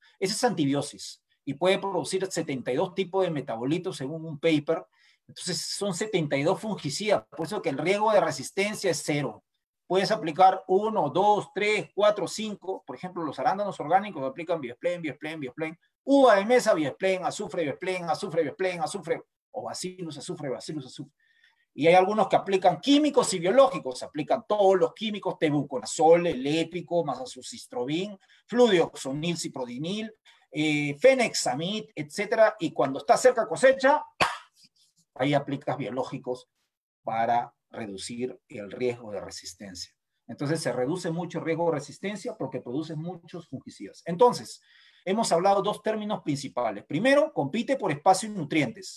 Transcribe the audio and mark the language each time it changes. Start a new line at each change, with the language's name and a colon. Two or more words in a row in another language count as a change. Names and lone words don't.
Spanish: Esa es antibiosis y puede producir 72 tipos de metabolitos según un paper. Entonces, son 72 fungicidas, por eso que el riesgo de resistencia es 0. Puedes aplicar 1, 2, 3, 4, 5. Por ejemplo, los arándanos orgánicos aplican Biesplen, Biesplen, Biesplen. Uva de mesa, Biesplen, azufre, Biesplen, azufre, Biesplen, azufre, o bacillus, azufre, bacillus, azufre. Y hay algunos que aplican químicos y biológicos. Aplican todos los químicos, tebuconazol, el épico, masazucistrobin, fludioxonil, ciprodinil, fenexamid, etc. Y cuando está cerca cosecha, ahí aplicas biológicos para reducir el riesgo de resistencia. Entonces se reduce mucho el riesgo de resistencia porque produce muchos fungicidas. Entonces, hemos hablado dos términos principales. Primero, compite por espacio y nutrientes.